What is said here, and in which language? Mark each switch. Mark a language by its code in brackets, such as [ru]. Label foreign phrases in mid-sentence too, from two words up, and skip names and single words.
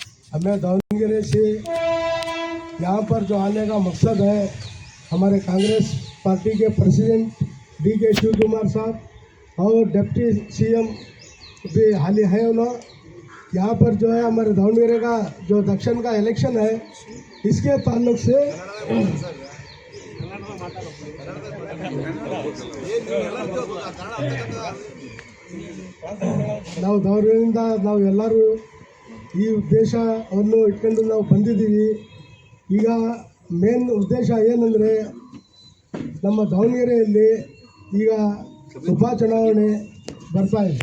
[hi] हमें दावणगेरे से यहाँ पर जो आने का मकसद है, हमारे कांग्रेस पार्टी के प्रेसिडेंट DK शिव कुमार साहब और डिप्टी CM भी हाल ही है उन्होंने यहाँ पर जो है हमारे दावणगेरे का जो दक्षिण का इलेक्शन है, इसके ताल्लुक से [kn] ನಾವು ದಾವಣಗೆರೆಯಿಂದ ನಾವು ಎಲ್ಲರೂ ಈ ಉದ್ದೇಶವನ್ನು ಇಟ್ಕೊಂಡು ನಾವು ಬಂದಿದ್ದೀವಿ. ಈಗ ಮೇನ್ ಉದ್ದೇಶ ಏನಂದರೆ, ನಮ್ಮ ದಾವಣಗೆರೆಯಲ್ಲಿ ಈಗ ಉಪಚುನಾವಣೆ ಬರ್ತಾ ಇದೆ.